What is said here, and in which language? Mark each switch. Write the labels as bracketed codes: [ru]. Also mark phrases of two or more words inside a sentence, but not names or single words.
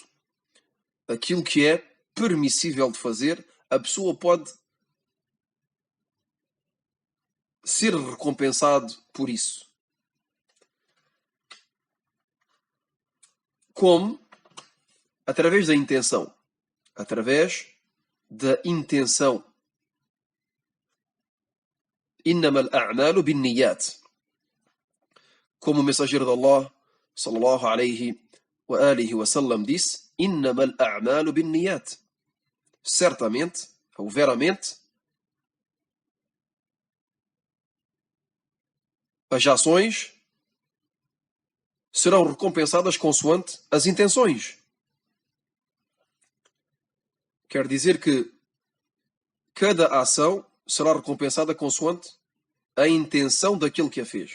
[pt] Aquilo que é permissível de fazer, a pessoa pode ser recompensado por isso. Como? Através da intenção. Através da intenção. [ar] إنما الأعمال بالنيات. [pt] Como o mensageiro de Allah, [ar] صلى الله عليه وآله وسلم, [pt] disse: [ar] إنما الأعمال بالنيات. [pt] Certamente, ou veramente, as ações serão recompensadas consoante as intenções. Quer dizer que cada ação será recompensada consoante a intenção daquele que a fez.